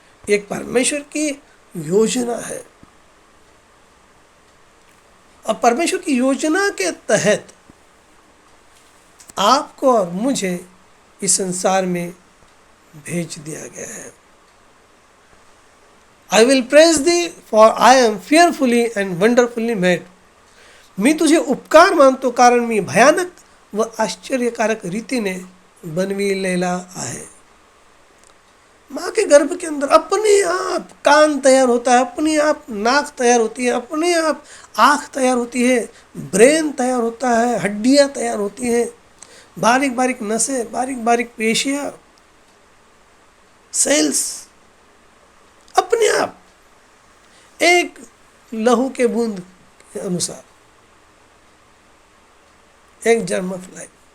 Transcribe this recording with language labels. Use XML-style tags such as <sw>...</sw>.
<hi>एक परमेश्वर की योजना है और परमेश्वर की योजना के तहत आपको और मुझे इस संसार में भेज दिया गया है।</hi> <en>I will praise thee for I am fearfully and wonderfully made.</en> <mr>मी तुझे उपकार मानतो कारण मी भयानक व आश्चर्यकारक रीतीने बनविलेला आहे।</mr> <hi>माँ के गर्भ के अंदर अपने आप कान तैयार होता है, अपने आप नाक तैयार होती है, अपने आप आँख तैयार होती है, ब्रेन तैयार होता है, हड्डियाँ तैयार होती हैं, बारीक बारीक नसें, बारीक बारीक पेशियाँ, सेल्स, अपने आप एक लहू के बूंद के अनुसार एक जर्म ऑफ लाइफ।</hi>